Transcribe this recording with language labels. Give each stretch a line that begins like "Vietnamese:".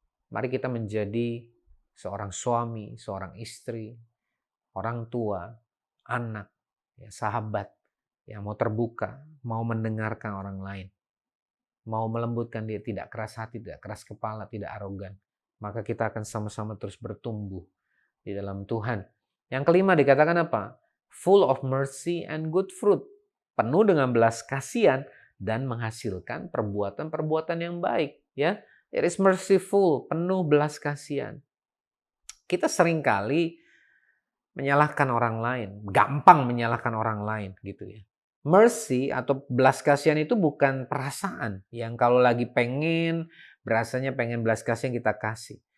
Indonesian: Mari kita menjadi seorang suami, seorang istri, orang tua, anak, ya, sahabat yang mau terbuka, mau mendengarkan orang lain, mau melembutkan dia, tidak keras hati, tidak keras kepala, tidak arogan. Maka kita akan sama-sama terus bertumbuh di dalam Tuhan. Yang kelima dikatakan apa?
English: Full of mercy and good fruit.
Indonesian: Penuh dengan belas kasihan dan menghasilkan perbuatan-perbuatan yang baik. Ya,
English: it is merciful,
Indonesian: penuh belas kasihan. Kita seringkali menyalahkan orang lain, gampang menyalahkan orang lain gitu ya. Mercy atau belas kasihan itu bukan perasaan yang kalau lagi berasanya pengen belas kasihan kita kasih.